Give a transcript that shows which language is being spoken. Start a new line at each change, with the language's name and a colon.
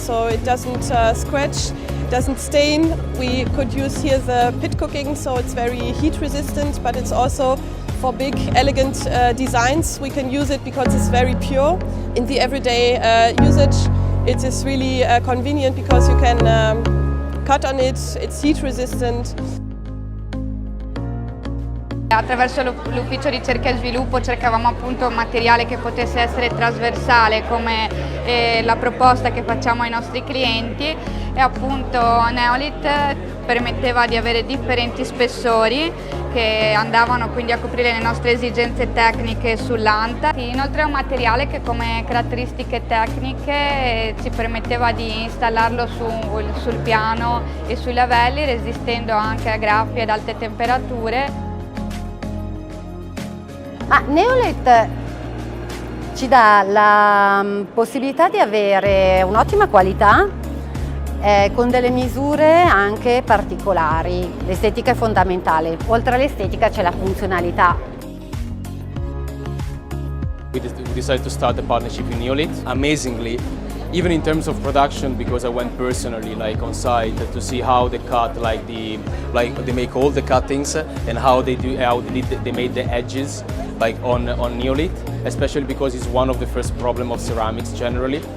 English: So it doesn't scratch, doesn't stain. We could use here the pit cooking, so it's very heat resistant, but it's also for big, elegant designs. We can use it because it's very pure. In the everyday usage, it is really convenient because you can cut on it, it's heat resistant.
Italian: Attraverso l'ufficio ricerca e sviluppo cercavamo appunto un materiale che potesse essere trasversale come la proposta che facciamo ai nostri clienti, e appunto Neolith permetteva di avere differenti spessori che andavano quindi a coprire le nostre esigenze tecniche sull'anta. Inoltre è un materiale che come caratteristiche tecniche ci permetteva di installarlo sul piano e sui lavelli, resistendo anche a graffi ad alte temperature. Neolith ci dà la possibilità di avere un'ottima qualità con delle misure anche particolari. L'estetica è fondamentale, oltre all'estetica c'è la funzionalità.
English: We decided to start a partnership with Neolith. Amazingly, even in terms of production, because I went personally on site to see how they cut, they make all the cuttings and how they made the edges on Neolith, especially because it's one of the first problems of ceramics generally.